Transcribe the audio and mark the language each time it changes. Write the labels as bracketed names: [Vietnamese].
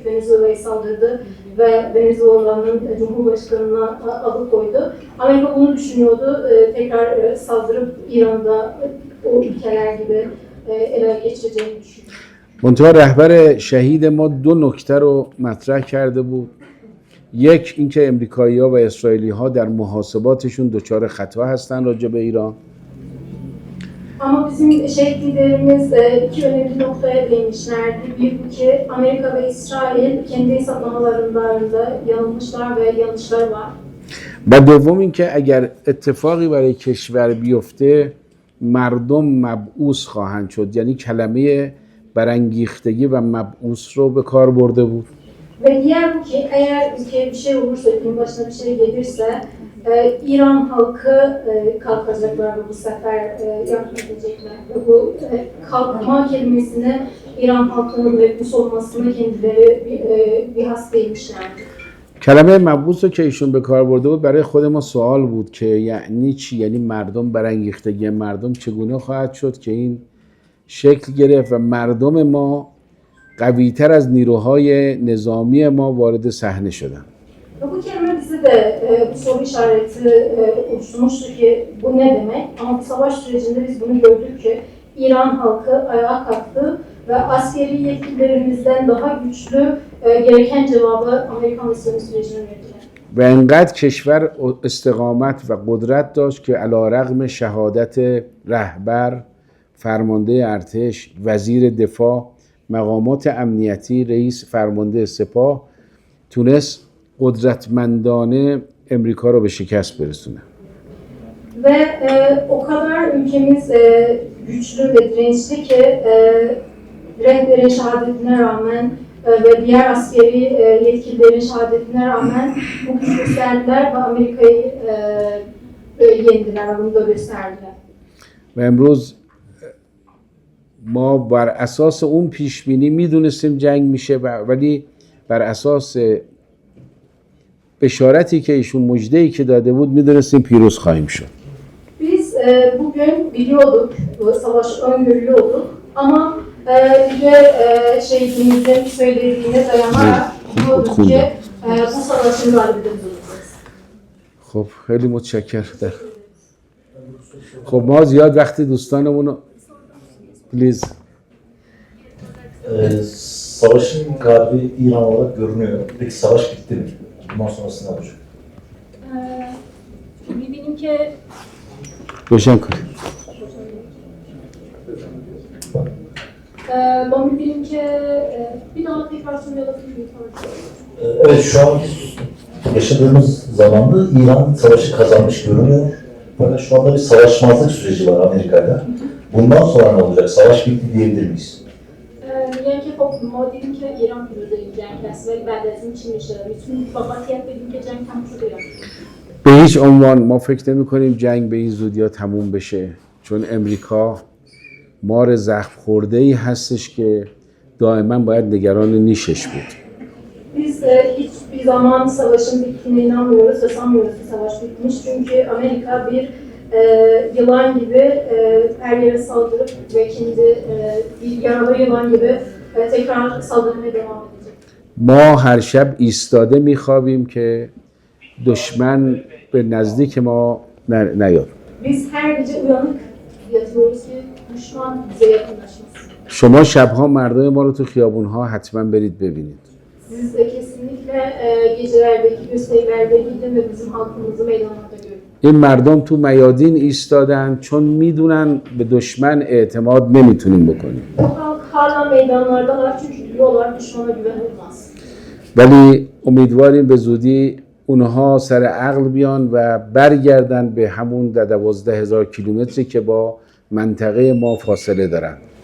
[Turkish] Venezuela'ya saldırdı ve Venezuela'nın Cumhurbaşkanı'na alıkoydu. Amerika bunu düşünüyordu. Tekrar saldırıp İran'da o ülkeler gibi ele geçireceğini düşünüyordu. [Persian] منتها رهبر شهید ما دو نکته رو مطرح کرده بود. یک اینکه امریکایی‌ها و اسرائیلی‌ها در محاسباتشون دچار خطا هستن راجع به ایران. [Turkish] Ama bizim şehit liderimiz iki önemli noktaya değinmişlerdi. Bir bu ki Amerika ve İsrail kendi hesaplamalarında yanılmışlar ve yanlışlar var. [Persian] و دوم اینکه اگر اتفاقی برای کشور بیفته مردم مبعوث خواهند شد. یعنی کلمه برانگیختگی و مبعوث رو به کار برده بود. [Turkish] Ve diğer bu ki eğer ülkeye bir şey olursa, ülkenin başına bir şey gelirse İran halkı kalkacaklar ve bu sefer yardım edecekler. Ve bu kalkma kelimesini İran halkının mebus olmasını kendileri bir has değmişlerdi. [Persian] کلمه مبعوث رو که ایشون به کار برده بود برای خود ما سوال بود که یعنی چی؟ یعنی مردم برانگیختگی مردم چگونه خواهد شد که این شکل گرفت و مردم ما قوی‌تر از نیروهای نظامی ما وارد صحنه شدن. [Turkish] Ve bu kelime bize de bu soru işareti oluşturmuştu ki bu ne demek? Ama bu savaş sürecinde biz bunu gördük ki İran halkı ayağa kalktı ve askeri yetkililerimizden daha güçlü gereken cevabı Amerikan ve İsrail sürecine verdiler. [Persian] و انقدر کشور استقامت و قدرت داشت که علیرغم شهادت رهبر، فرمانده ارتش، وزیر دفاع، مقامات امنیتی، رئیس فرمانده سپاه تونست قدرتمندانه امریکا رو به شکست برسونه. [Turkish] Ve o kadar ülkemiz güçlü ve dirençli ki rehberin şehadetine rağmen ve diğer askeri yetkililerin şehadetine rağmen bu güç gösterdiler ve Amerika'yı yendiler, bunu da gösterdiler. [Persian] و امروز ما بر اساس اون پیش بینی میدونستیم جنگ میشه ولی بر اساس بشارتی که ایشون مژده‌ای که داده بود میدونستیم پیروز خواهیم شد. [Turkish] Biz bugün biliyorduk, bu savaşı öngörüyorduk ama diğer şehidimizin söylediğine dayanarak biliyorduk ki bu savaşın galibiyeti olacağız. [Persian] خب خیلی متشکرم. خب ما زیاد وقتی دوستانمون رو پلیز. [Turkish] Savaşın galibi İran olarak görünüyor. Peki savaş bitti mi? Bundan sonrası ne olacak? [Persian] می‌بینیم که روشن کنید. ما می‌بینیم که [Turkish] bir daha tekrar söyleyebilir miyim? Evet, şu an yaşadığımız zamanda İran savaşı kazanmış görünüyor. Fakat şu anda bir savaşmazlık süreci var Amerika'yla. Bundan sonra ne olacak? Savaş bitti diyebilir miyiz? [Persian] میگن که خب ما دیدیم که ایران پیروز این جنگ هست ولی بعد از این چی میشه؟ میتونیم با قطعیت بگیم که جنگ تموم شده یا نه؟ به هیچ عنوان ما فکر نمی کنیم جنگ به این زودی ها تموم بشه، چون امریکا مار زخم خورده ای هستش که دائما باید نگران نیشش بود. [Turkish] Biz hiçbir zaman savaşın bittiğine inanmıyoruz ve sanmıyoruz ki savaş bitmiş. Çünkü Amerika bir yılan gibi her yere saldırıp ve kendi bir yaralı yılan gibi tekrar saldırmaya devam edecek. [Persian] ما هر شب ایستاده میخوابیم که دشمن به نزدیک ما نیاد. [Turkish] Biz her gece uyanık yatıyoruz ki düşman bize yakınlaşmasın. [Persian] شما شبها مردای ما رو تو خیابونها حتما برید ببینید. [Turkish] Siz de kesinlikle gecelerdeki gösterilerde gidin ve bizim halkımızı meydanlarda görün. [Persian] این مردم تو میادین ایستادن چون میدونن به دشمن اعتماد نمیتونیم بکنیم. [Turkish] Bu halk hala meydanlardalar çünkü biliyorlar düşmana güvenilmez. [Persian] ولی امیدواریم به زودی اونها سر عقل بیان و برگردن به همون 12,000 کیلومتری که با منطقه ما فاصله دارن.